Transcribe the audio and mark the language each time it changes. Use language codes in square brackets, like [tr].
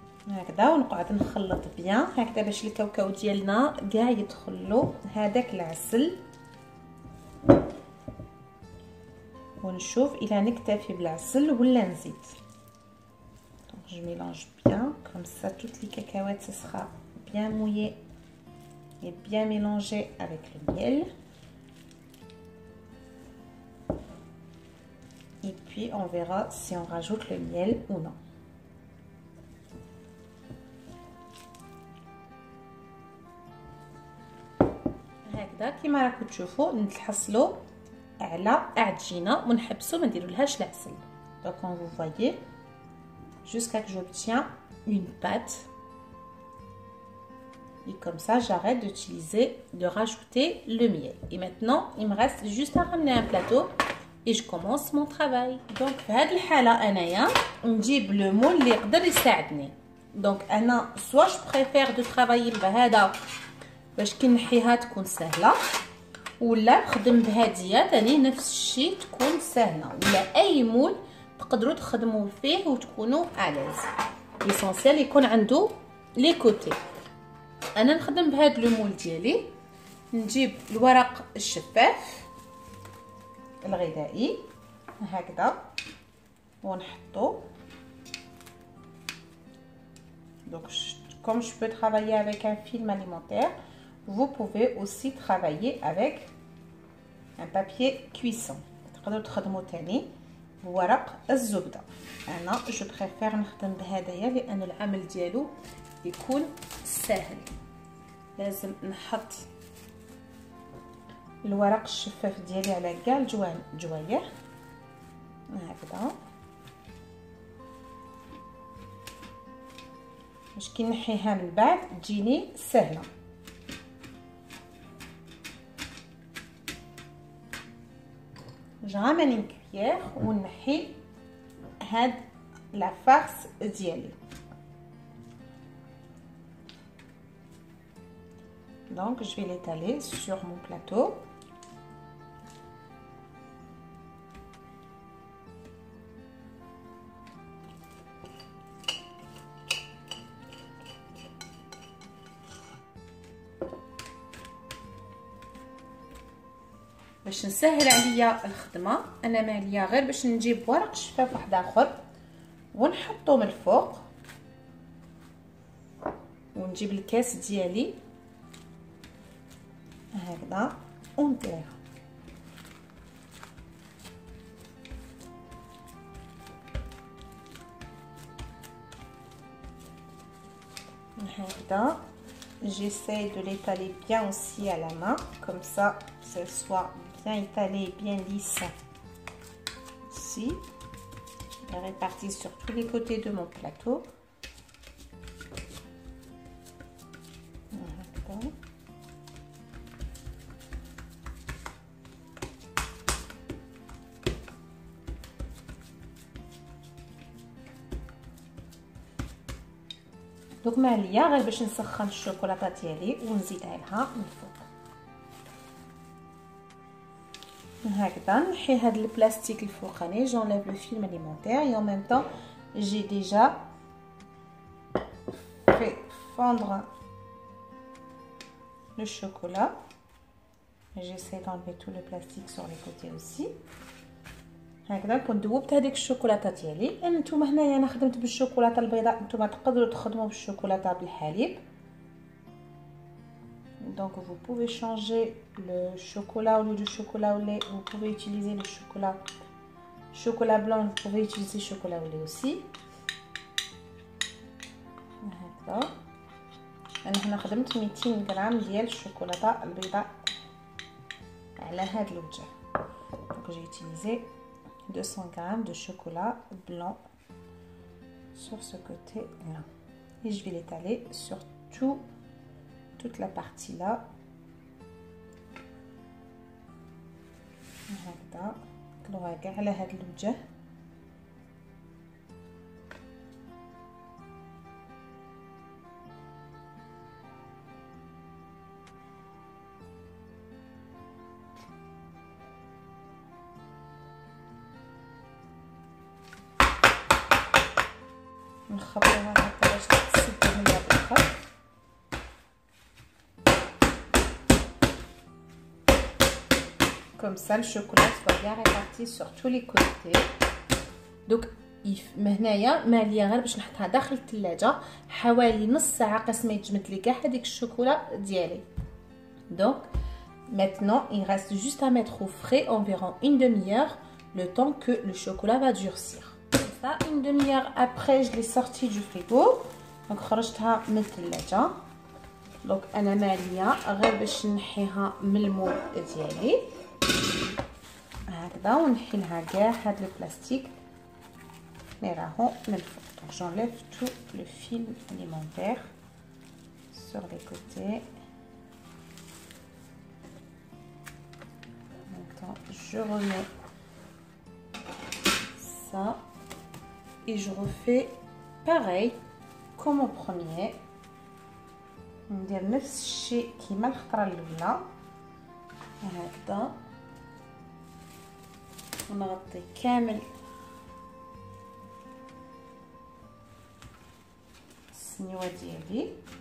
[ar] هكذا ونقعد نخلط بيان هكذا باش الكاوكاو ديالنا كاع يدخل له هذاك العسل. ونشوف الى نكتفي بالعسل ولا نزيد. [fr] Donc je mélange bien comme ça toutes les cacahuètes ce sera bien mouillé et bien mélangé avec le miel. Et puis on verra si on rajoute le miel ou non. [ar] هكذا كيما راكم تشوفوا نتحصلوا على عجينه ونحبسوا ما نديرولهاش العسل. [fr] Donc comme vous voyez, jusqu'à que j'obtiens une pâte. Et comme ça, j'arrête de rajouter le miel. Et maintenant, il me reste juste à ramener un plateau et je commence mon travail. [ar] Donc, في هذه الحالة أنايا نجيب لو مول اللي يقدر يساعدني. Donc أنا [fr] soit je préfère de travailler [ar] بهذا باش كي نحيها تكون سهلة، ولا نخدم بهادية تاني نفس الشيء تكون سهلة، ولا أي مول تقدروا تخدموا فيه وتكونوا أليز. [fr] ليسونسيال [ar] يكون عنده [fr] لي كوتي. [ar] انا نخدم بهذا لو مول ديالي، نجيب الورق الشفاف الغذائي هكذا ونحطو. [fr] Donc comme je peux travailler avec un film alimentaire, vous pouvez aussi travailler avec un papier cuisson. [ar] تقدروا تخدموا تاني بورق الزبدة. انا [fr] جو بريفير [ar] نخدم بهدايا لان العمل ديالو يكون سهل. لازم نحط الورق الشفاف ديالي على كاع الجوايح هكذا باش كي نحيها من بعد تجيني سهله. [fr] جرامن ان كويير [ar] ونحي هاد لا فارس ديالي. [fr] Donc je vais l'étaler sur mon plateau. [ar] باش نسهل عليا الخدمه انا ما عليا غير باش نجيب ورق شفاف واحد اخر ونحطو من الفوق، ونجيب الكاس ديالي هكذا ونديرها هكذا. [fr] J'essaie de l'étaler bien aussi à la main, comme ça, ça soit bien étalé, bien lisse. Ici, je répartis sur tous les côtés de mon plateau. Voilà. [ar] دوك ما عليا غير باش نسخن الشوكولاته ديالي ونزيدها لها من الفوق هكذا. نحي هاد البلاستيك الفوقاني، جونليف لو فيلم اليمونتير [fr] et en même temps j'ai déjà fait fondre le chocolat. J'essaie d'enlever tout le plastique sur les côtés aussi. [ar] هكذا كنت دوبت هذيك الشوكولاته ديالي. نتوما هنايا انا خدمت بالشوكولاته البيضاء، نتوما تقدروا تخدموا بالشوكولاته بالحليب. [fr] Donc vous pouvez changer le chocolat au lieu du chocolat au lait. Vous pouvez utiliser le chocolat blanc, vous pouvez utiliser chocolat au lait aussi. [ar] هكذا انا هنا خدمت 200 غرام ديال الشوكولاته البيضاء على هذا الوجه. [fr] Donc j'ai utilisé 200 g de chocolat blanc sur ce côté là et je vais l'étaler sur toute la partie là [ar] هكذا كلوها كاع على هذا الوجه. نخبطوها هكا باش تسد هي بالخط. [fr] Comme ça, le chocolat soit bien réparti sur tous les côtés. [ar] Donc, هنايا ما عليا غير باش نحطها داخل الثلاجة حوالي نص ساعة قاش ما يتجمد لي كاع هذيك الشوكولا ديالي. [fr] Donc, maintenant, il reste juste à mettre au frais environ une demi-heure, le temps que le chocolat va durcir. Ça, une demi-heure après, je l'ai sorti du frigo. [ar] Donc, خرجتها من الثلاجة. Donc, أنا ما عليا غير باش نحيها من المول ديالي. هكذا ونحي لها كاع هاد البلاستيك راهو من الفوق. [fr] دونك j'enlève tout le film alimentaire sur les côtés. Maintenant je remets ça et je refais pareil comme au premier. [ar] ندير نفس الشيء كيما الخطره الاولى هكذا ونغطي كامل السنيوه ديالي.